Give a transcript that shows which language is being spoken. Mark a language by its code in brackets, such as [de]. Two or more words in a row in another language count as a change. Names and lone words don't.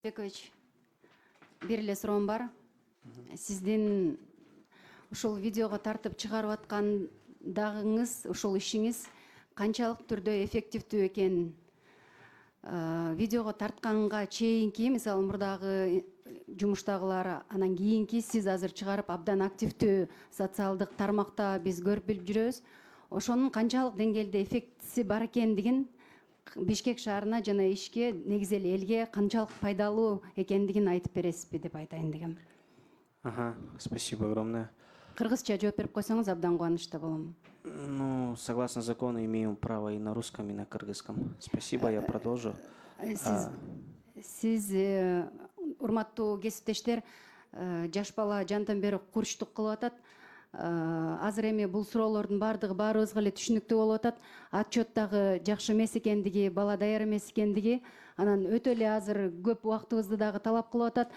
[ky] Бекович, бир эле суроом бар. Сиздин ушул видеого тартып чыгарып аткандагыңыз, ушул ишиңиз канчалык түрдө эффективдүү экенин, видеого тартканга чейинки, мисалы мурдагы жумуштагылар, анан кийинки сиз азыр чыгарып абдан активдүү социалдык тармакта биз көрүп билип жүрөбүз. Ошонун канчалык деңгээлде эффектиси бар экендигин, Бишкек шаарына жана ишке, негизи эле элге канчалык пайдалуу экендигин айтып бересизби деп айтайын дегем. Ага, [ru] спасибо огромное. [ky] Кыргызча жооп берип койсоңуз абдан кубанычта болом. [ru] Ну, согласно закону, имею право и на русском, и на кыргызском. Спасибо, я продолжу. [ky] Сиз урматтуу кесиптештер, жаш бала жантан бери курчтук кылып атат. Азыр эми бул суроолордун баарыбызга эле түшүнүктүү болуп атат. Отчет дагы жакшы эмес экендиги, бала даяр эмес экендиги, анан өтө эле азыр көп убактыбызды дагы талап кылып атат.